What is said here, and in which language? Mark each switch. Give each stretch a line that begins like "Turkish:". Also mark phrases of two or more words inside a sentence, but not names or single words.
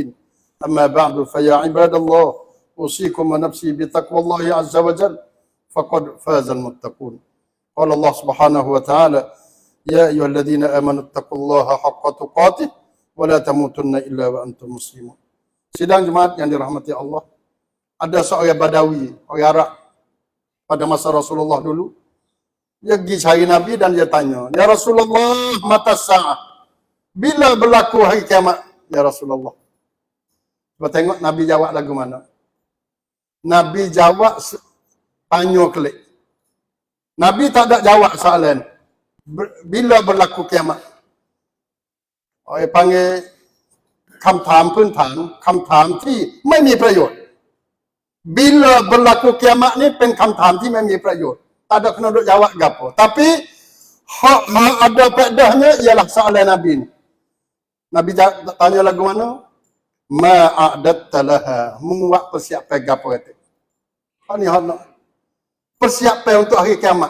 Arabic: أما بعد فيا عباد الله أوصيكم ونفسي بتقوى الله عز وجل فقد فاز المتقون. قال الله سبحانه وتعالى يا أيها الذين آمنوا اتقوا الله حق تقاته ولا تموتن إلا وأنتم مسلمون.
Malay: Sidang jemaat yang dirahmati Allah, ada seorang Badawi, orang Arab pada masa Rasulullah dulu. Dia pergi cari Nabi dan dia tanya,
Arabic: "يا رسول الله، متى الساعة?
Malay: Bila berlaku hari kiamat,
Arabic: يا رسول الله?"
Malay: Cuba tengok Nabi jawab lagu mana. Nabi jawab tanya kelik. Nabi tak ada jawab soalan. Bila berlaku kiamat? Orang panggil
Thai: คำถามพื้นฐานคำถามที่ไม่มีประโยชน์
Malay: Bila berlaku kiamat ni pen
Thai: คำถามที่ไม่มีประโยชน์
Malay: Tak ada kena duk jawab gapo. Tapi hak ada faedahnya ialah soalan Nabi ni. Nabi tanya lagu mana?
Arabic: ما أعددت لها.
Malay: Membuat persiapan gapo kata. Ni hak nak persiapan untuk hari kiamat.